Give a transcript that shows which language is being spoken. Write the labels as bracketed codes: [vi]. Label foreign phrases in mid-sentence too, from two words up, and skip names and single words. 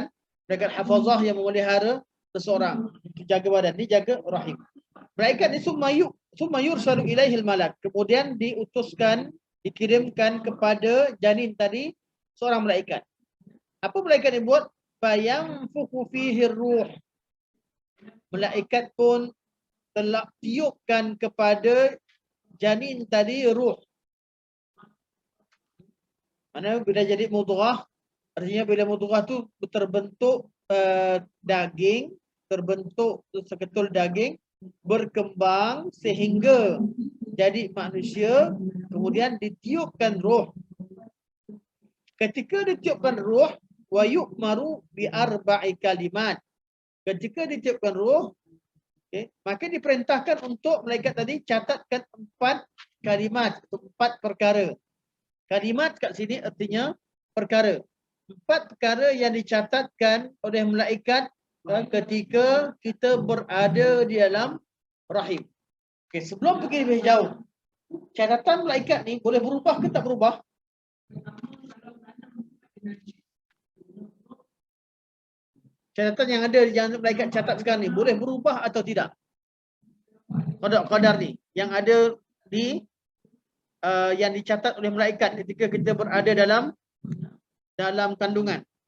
[ms] Malaikat hafazah yang memelihara seseorang untuk jaga badan, dia jaga rahim. Malaikat ni [ar] ثم يرسل إليه الملك. [ms] Kemudian diutuskan, dikirimkan kepada janin tadi seorang malaikat. Apa malaikat ni buat? [ar] فينفخ فيه الروح. [ms] Malaikat pun telah tiupkan kepada janin tadi ruh. Mana bila jadi mudghah, artinya bila mudghah tu terbentuk daging, terbentuk seketul daging, berkembang sehingga jadi manusia, kemudian ditiupkan roh. Ketika ditiupkan roh, [ar] ويؤمر بأربع كلمات. [ms] Ketika ditiupkan roh, maka diperintahkan untuk malaikat tadi catatkan 4 kalimat, 4 perkara. Kalimat kat sini artinya perkara. 4 perkara yang dicatatkan oleh malaikat ketika kita berada di dalam rahim. Okey, sebelum pergi lebih jauh, catatan malaikat ni boleh berubah ke tak berubah? Catatan yang ada yang malaikat catat sekarang ni boleh berubah atau tidak? Qadar ni yang ada di yang dicatat oleh malaikat ketika kita berada dalam kandungan.